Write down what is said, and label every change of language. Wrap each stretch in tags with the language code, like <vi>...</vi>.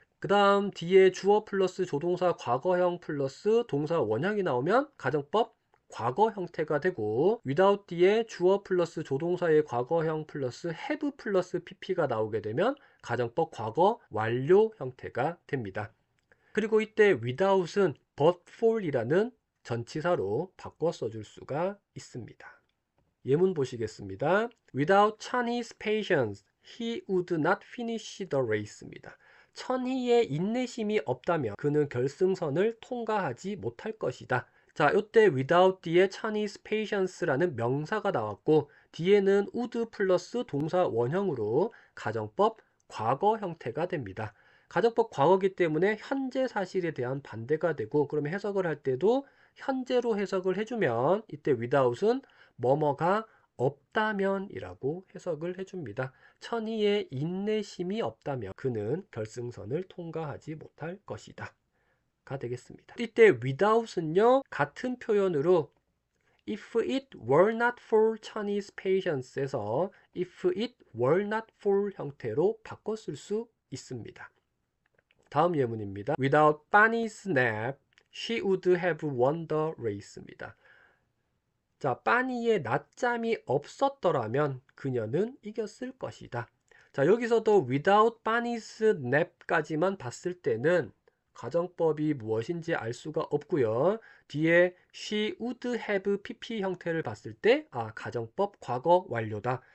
<ko>그 다음 뒤에 주어 플러스 조동사 과거형 플러스 동사 원형이 나오면 가정법 과거 형태가 되고, without 뒤에 주어 플러스 조동사의 과거형 플러스 have 플러스 pp가 나오게 되면 가정법 과거 완료 형태가 됩니다. 그리고 이때 without은 but for이라는 전치사로 바꿔 써줄 수가 있습니다. 예문 보시겠습니다.</ko> <en>Without Chinese patience, he would not finish the race</en> <ko>입니다. 천희의 인내심이 없다면 그는 결승선을 통과하지 못할 것이다. 자, 이때 without 뒤에 Chinese patience라는 명사가 나왔고, 뒤에는 would 플러스 동사 원형으로 가정법 과거 형태가 됩니다. 가정법 과거이기 때문에 현재 사실에 대한 반대가 되고, 그러면 해석을 할 때도 현재로 해석을 해주면 이때 without은 뭐뭐가 없다면 이라고 해석을 해줍니다. 천희의 인내심이 없다면 그는 결승선을 통과하지 못할 것이다 가 되겠습니다. 이때</ko> <en>without은요,</en> <ko>같은 표현으로</ko> <en>if it were not for Chinese patience에서 if it were not for</en> <ko>형태로 바꿔 쓸 수 있습니다. 다음 예문입니다.</ko> <en>Without Bunny's nap, she would have won the race</en> <ko>입니다. 자, 빠니의 낮잠이 없었더라면 그녀는 이겼을 것이다. 자, 여기서도</ko> <en>without Bunny's nap</en> <ko>까지만 봤을 때는 가정법이 무엇인지 알 수가 없고요. 뒤에</ko> <en>she would have pp</en> <ko>형태를 봤을 때 가정법 과거 완료다.</ko>